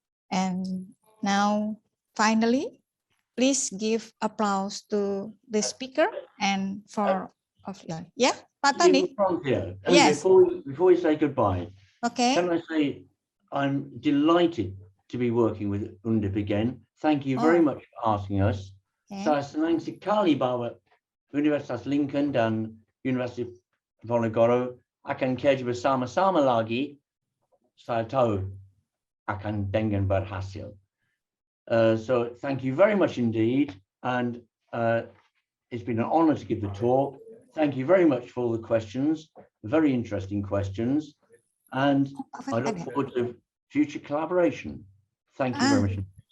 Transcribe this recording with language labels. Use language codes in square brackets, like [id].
[en] And now, finally, please give applause to the speaker and for yeah, Pak Tony. Yes. Before we say goodbye, okay. Can I say I'm delighted to be working with Undip again. Thank you very much for asking us. Okay. [id] Saya senang sekali bahwa Universitas Lincoln dan Universitas Diponegoro akan kerja bersama-sama lagi. Saya tahu akan dengan berhasil. [en] So thank you very much indeed, and it's been an honor to give the talk. Thank you very much for all the questions, very interesting questions, and I look forward to future collaboration. Thank you very much.